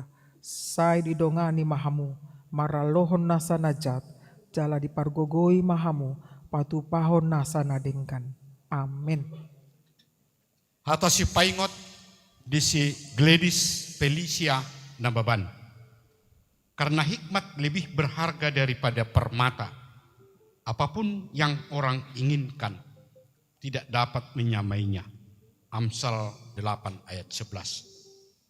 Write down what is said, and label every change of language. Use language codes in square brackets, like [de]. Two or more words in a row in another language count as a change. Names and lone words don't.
[bbc] Sai didongani mahamu maralohon nasa najat, jala dipargogoi mahamu patupahon nasa nadengkan. Amin. Hatasi paingot disi Gladys Felicia Nababan. [id] Karena hikmat lebih berharga daripada permata. Apapun yang orang inginkan tidak dapat menyamainya. Amsal 8 ayat 11.